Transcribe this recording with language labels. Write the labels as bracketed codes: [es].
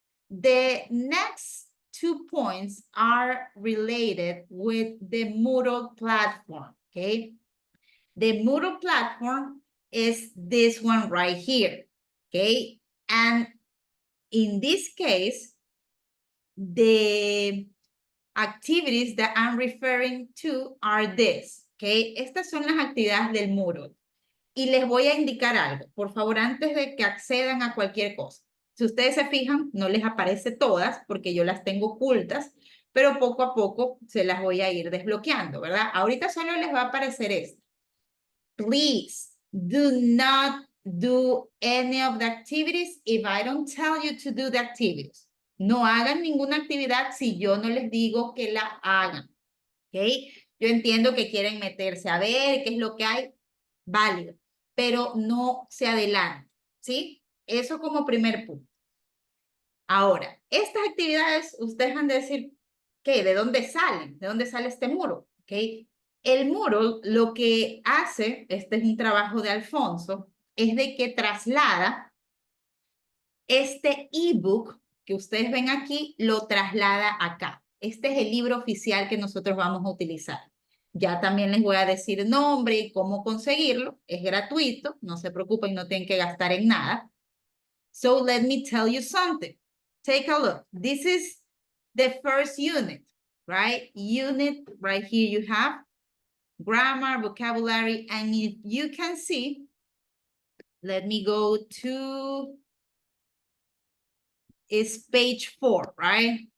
[en] The next 2 points are related with the Moodle platform, okay? The Moodle platform is this one right here, okay? And in this case, the activities that I'm referring to are this, okay? [es] Estas son las actividades del Moodle. Y les voy a indicar algo, por favor, antes de que accedan a cualquier cosa. Si ustedes se fijan, no les aparece todas porque yo las tengo ocultas, pero poco a poco se las voy a ir desbloqueando, ¿verdad? Ahorita solo les va a aparecer esta. [en] Please do not do any of the activities if I don't tell you to do the activities. [es] No hagan ninguna actividad si yo no les digo que la hagan, ¿ok? Yo entiendo que quieren meterse a ver qué es lo que hay, válido, pero no se adelante, ¿sí? Eso como primer punto. Ahora, estas actividades, ustedes han de decir, ¿qué? ¿De dónde salen? ¿De dónde sale este muro? ¿Ok? El muro lo que hace, este es un trabajo de Alfonso, es de que traslada este ebook que ustedes ven aquí, lo traslada acá. Este es el libro oficial que nosotros vamos a utilizar. Ya también les voy a decir nombre y cómo conseguirlo. Es gratuito, no se preocupen, no tienen que gastar en nada. [en] So let me tell you something. Take a look. This is the first unit, right? Unit, right here you have grammar, vocabulary, and if you can see, let me go to, it's page 4, right?